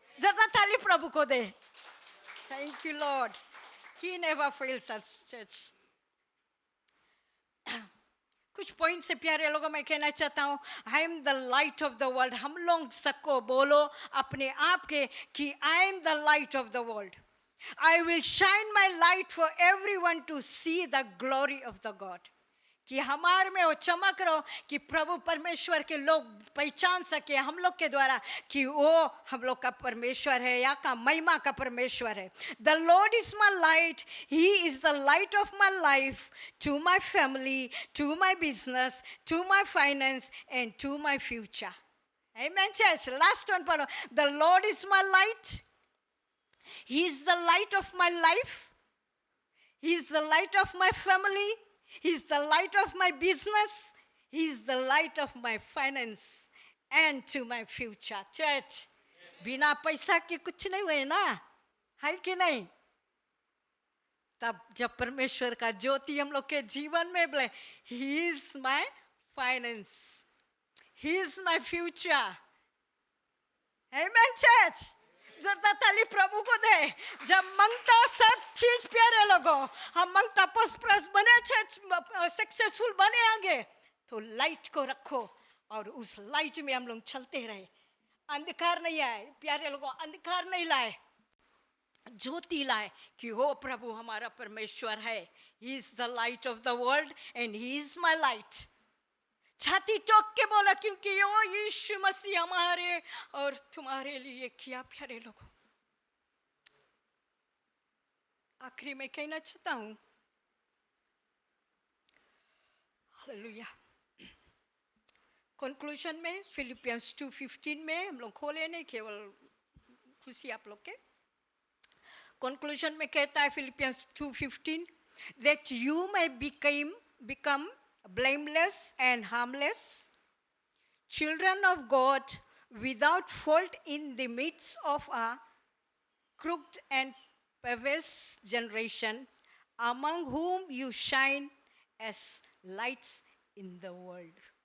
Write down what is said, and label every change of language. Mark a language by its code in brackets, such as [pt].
[hi] जरा ताली प्रभु को दे. [en] Thank you lord, he never fails us church. [hi] कुछ पॉइंट से प्यारे लोगों मैं कहना चाहता हूँ, [en] I am the light of the world. [hi] हम लोग सबको बोलो अपने आप के कि [en] I am the light of the world. I will shine my light for everyone to see the glory of the God. [hi] कि हमारे में वो चमक रहो कि प्रभु परमेश्वर के लोग पहचान सके हम लोग के द्वारा कि वो हम लोग का परमेश्वर है या का महिमा का परमेश्वर है. [en] The lord is my light, he is the light of my life, to my family, to my business, to my finance and to my future. Amen, church. Last one, pardon. The Lord is my light. He is the light of my life. He is the light of my family. He is the light of my business. He is the light of my finance and to my future. [hi] Church, बिना पैसा के कुछ नहीं हुए ना, है कि नहीं? तब जब परमेश्वर का ज्योति हम लोग के जीवन में बोले, [en] He is my finance. He is my future. Amen, church. [hi] जरा ताली प्रभु को दे. जब मांगता सब चीज प्यारे लोगों, हम मांगता prosperous बने, सक्सेसफुल बने आगे, तो लाइट को रखो और उस लाइट में हम लोग चलते रहे. अंधकार नहीं आए प्यारे लोगों, अंधकार नहीं लाए, ज्योति लाए कि हो प्रभु हमारा परमेश्वर है. [en] He is the light of the world and he is my light. [hi] छाती ठोक के बोला क्योंकि वो यीशु मसीह हमारे और तुम्हारे लिए किया. प्यारे लोगों, आखिरी में कहना चाहता हूं, हालेलुया. कंक्लूजन में फिलिपियंस 2:15 में हम लोग खोले नहीं, केवल खुशी आप लोग के. कंक्लूजन में कहता है Philippians [en] 2:15, that you may become blameless and harmless, children of God without fault in the midst of a crooked and perverse generation, among whom you shine as lights in the world.